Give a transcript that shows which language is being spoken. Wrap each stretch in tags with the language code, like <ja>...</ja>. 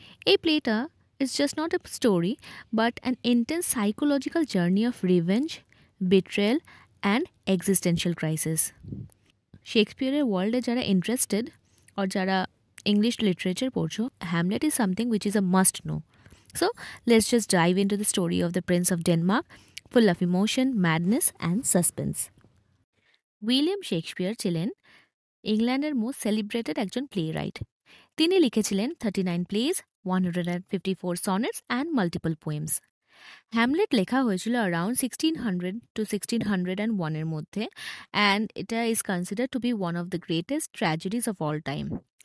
<bn>এই প্লেটা</bn> <en>Is just not a story but an intense psychological journey of revenge, betrayal and existential crisis.</en> <bn>শেক্সপিয়ারের ওয়ার্ল্ডে যারা interested আর যারা English literature পড়ছো,</bn> <en>Hamlet is something which is a must know. So let's just dive into the story of the Prince of Denmark, full of emotion, madness and suspense.</en> <bn>William Shakespeare ছিলেন ইংল্যান্ডের</bn> <en>most celebrated</en> <bn>একজন play right. তিনি লিখেছিলেন</bn> <en>39 plays, 154 sonnets and multiple poems.</en> <bn>Hamlet লেখা হয়েছিল</bn> <en>around 1600 to 1601</en> <bn>এর মধ্যে,</bn> <en>and</en> <bn>এটা</bn> <en>Is consider to be one of the greatest tragedies of all time.</en>